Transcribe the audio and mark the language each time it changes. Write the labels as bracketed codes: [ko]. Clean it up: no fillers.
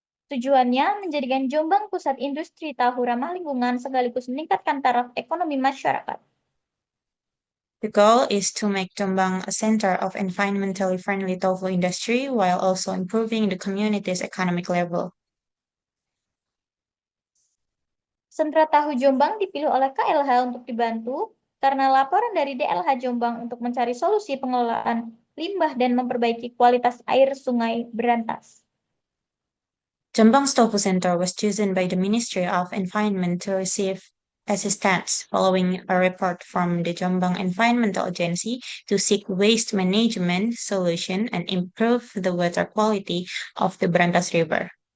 [id] Tujuannya menjadikan Jombang pusat industri tahu ramah lingkungan sekaligus meningkatkan taraf ekonomi masyarakat. [en] The goal is to make Jombang a center of environmentally friendly tofu industry while also improving the community's economic level. [id] Sentra Tahu Jombang dipilih oleh KLH untuk dibantu karena laporan dari DLH Jombang untuk mencari solusi pengelolaan limbah dan memperbaiki kualitas air Sungai Berantas. [en] Jombang's Tofu Center was chosen by the Ministry of Environment to receive assistance following a report from the Jombang Environmental Agency to seek waste management solution and improve the water quality of the Brantas River.